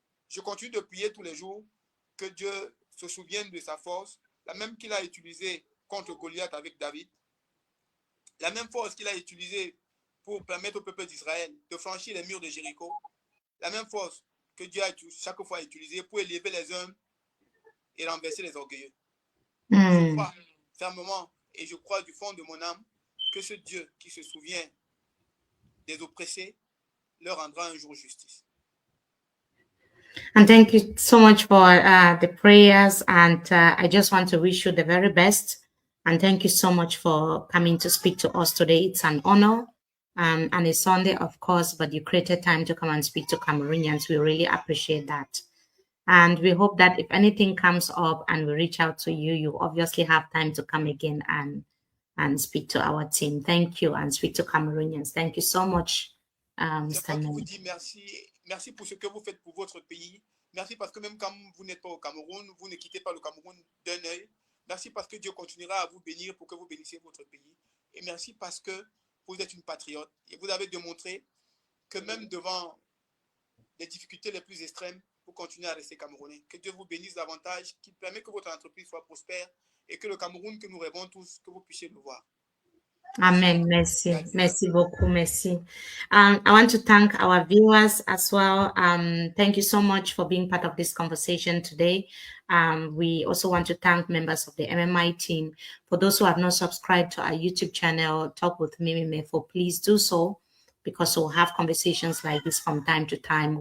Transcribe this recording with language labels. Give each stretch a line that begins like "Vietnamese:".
French: Je continue de prier tous les jours que Dieu se souvienne de sa force, la même qu'il a utilisée contre Goliath avec David, la même force qu'il a utilisée pour permettre au peuple d'Israël de franchir les murs de Jéricho, la même force que Dieu a chaque fois utilisée pour élever les uns et renverser les orgueilleux. Je crois fermement et je crois du fond de mon âme que ce Dieu qui se souvient des oppressés leur rendra un jour justice.
English: And thank you so much for the prayers. And I just want to wish you the very best. And thank you so much for coming to speak to us today. It's an honor. And it's Sunday, of course, but you created time to come and speak to Cameroonians. We really appreciate that. And we hope that if anything comes up and we reach out to you, you obviously have time to come again and speak to our team. Thank you, and speak to Cameroonians. Thank you so much, Mr.
French: Je vous dis merci. Merci pour ce que vous faites pour votre pays. Merci parce que même quand vous n'êtes pas au Cameroun, vous ne quittez pas le Cameroun d'un œil. Merci parce que Dieu continuera à vous bénir pour que vous bénissiez votre pays. Et merci parce que vous êtes une patriote. Et vous avez démontré que même devant les difficultés les plus extrêmes, vous continuez à rester camerounais. Que Dieu vous bénisse davantage, qu'il permet que votre entreprise soit prospère et que le Cameroun que nous rêvons tous, que vous puissiez le voir. Amen. Merci. Merci beaucoup. Merci.
English: I want to thank our viewers as well. Thank you so much for being part of this conversation today. We also want to thank members of the MMI team. For those who have not subscribed to our YouTube channel, Talk with Mimi Mefo, please do so, because we'll have conversations like this from time to time.